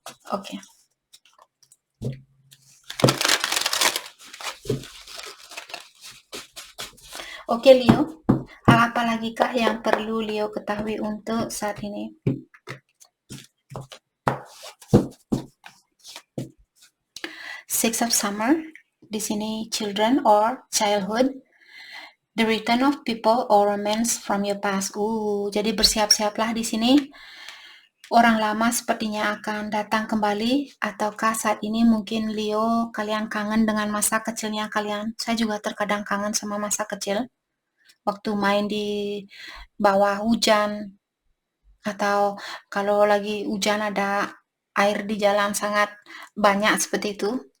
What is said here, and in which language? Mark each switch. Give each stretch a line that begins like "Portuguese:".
Indonesian: Oke. Oke Leo, hal apa lagi kah yang perlu Leo ketahui untuk saat ini?
English: Six of Summer,
Indonesian: di sini
English: children or childhood, the return of people or romance from your past.
Indonesian: Jadi bersiap-siaplah di sini. Orang lama sepertinya akan datang kembali, ataukah saat ini mungkin Leo kalian kangen dengan masa kecilnya kalian. Saya juga terkadang kangen sama masa kecil. Waktu main di bawah hujan, atau kalau lagi hujan ada air di jalan sangat banyak seperti itu.